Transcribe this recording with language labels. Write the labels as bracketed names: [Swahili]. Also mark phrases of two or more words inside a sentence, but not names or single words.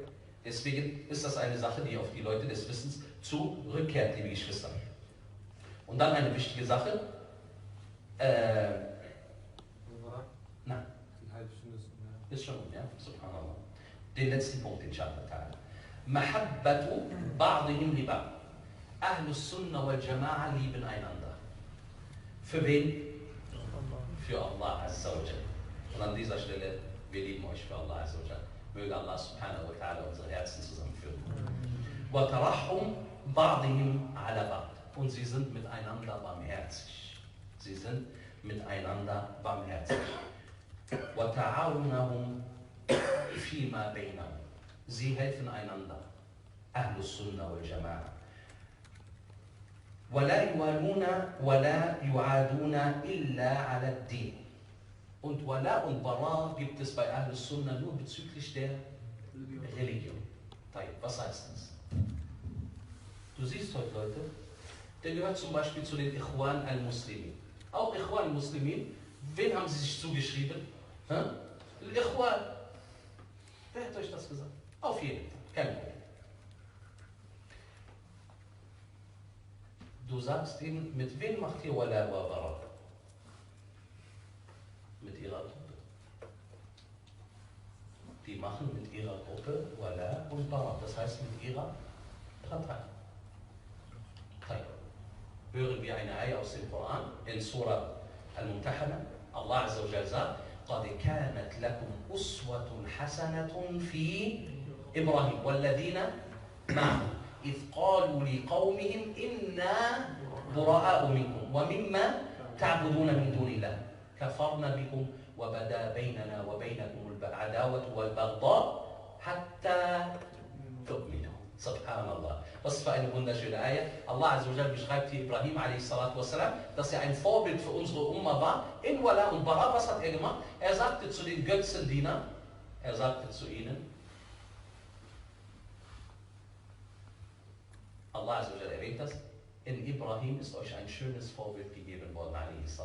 [German] Deswegen ist das eine Sache, die auf die Leute des Wissens zurückkehrt, liebe Geschwister. Und dann eine wichtige Sache. Nein. Die halbe Stunde ist schon, ja? Subhanallah. Den letzten Punkt, [Arabic] إن شاء الله تعالى. محبة بعضهم لبعض. أهل السنة والجماعة [German] lieben einander. Für wen? Für [Arabic] الله عز وجل. [German] Und an dieser Stelle, wir lieben euch für [Arabic] الله عز وجل. [German] Möge [Arabic] الله سبحانه وتعالى [German] unsere Herzen zusammenführen. [Arabic] وتراحمهم بعضهم على بعض. [German] Und sie sind miteinander barmherzig. Sie sind miteinander barmherzig. [Arabic] وتعاونهم فيما بينهم. [German] Sie helfen einander. [Arabic] أهل السنة والجماعة. وَلَا يُوَالُونَ وَلَا يُعَادُونَ إِلَّا عَلَى الدِّينِ. [German] Und Wala und Bara gibt es bei [Arabic] أهل السنة [German] nur bezüglich der Religion. Was heißt das? Du siehst heute Leute, der gehört zum Beispiel zu den Ikhwan al-Muslimin. Auch Ikhwan al-Muslimin, wen haben sie sich zugeschrieben? Ikhwan. Wer hat euch das gesagt? Auf jeden Fall, kein Problem. Du sagst ihnen, mit wem macht ihr [Arabic] الولاء والبراء? [German] Mit ihrer Gruppe. Die machen mit ihrer Gruppe Wala und Bara. Das heißt mit ihrer Partei. Hören wir eine Ayah aus dem Koran in Surah Al-Mumtahana. [Arabic] الله عز وجل [German] sagt, [Arabic] قَدْ كَانَتْ لَكُمْ أُسْوَةٌ حَسَنَةٌ فِي إِبْرَاهِيمَ وَالَّذِينَ مَعَهُ إِذْ قَالُوا لِقَوْمِهِمْ إِنَّا بُرَآءُ مِنْكُمْ وَمِمَّا تَعْبُدُونَ مِنْ دُونِ اللَّهِ كَفَرْنَا بِكُمْ وَبَدَا بَيْنَنَا وَبَيْنَكُمُ الْعَدَاوَةُ وَالْبَغْضَاءُ حَتَّى تُؤْمِنُوا. [German] Subhanallah. Was für eine wunderschöne Ayah. [Arabic] الله عز وجل [German] beschreibt hier Ibrahim a.s., dass er ein Vorbild für unsere Umma war. In Wala und Bara, was hat er gemacht? Er sagte zu den Götzendienern, er sagte zu ihnen, [Arabic] الله عز وجل [German] erwähnt das, in Ibrahim ist euch ein schönes Vorbild gegeben worden, a.s.